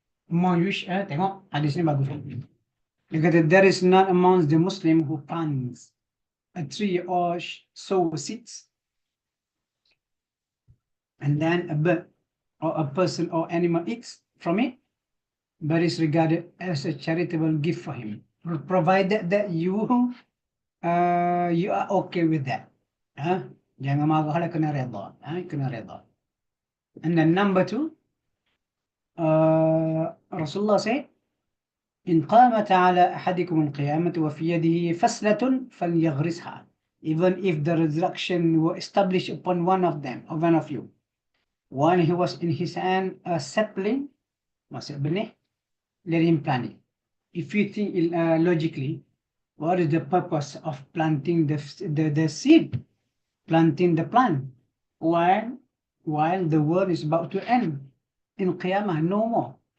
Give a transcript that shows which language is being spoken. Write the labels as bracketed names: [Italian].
[English] Among which, [Malay] tengok hadis ni bagus. Dia kata, [English] there is not amongst the Muslim who plants a tree or sow seeds, and then a bird or a person or animal eats from it, but is regarded as a charitable gift for him, provided that you are okay with that. [Malay] Jangan marah lah, kena redha. Kena redha. [English] And then number two, Rasulullah said, [Arabic] إن قامت على أحدكم القيامة وفي يده فسلة فليغرسها. [English] Even if the resurrection were established upon one of them, or one of you, while he was in his hand a sapling, [Malay] maksud benih, [English] let him plant it. If you think logically, what is the purpose of planting the seed, planting the plant, while the world is about to end in Qiyamah, no more?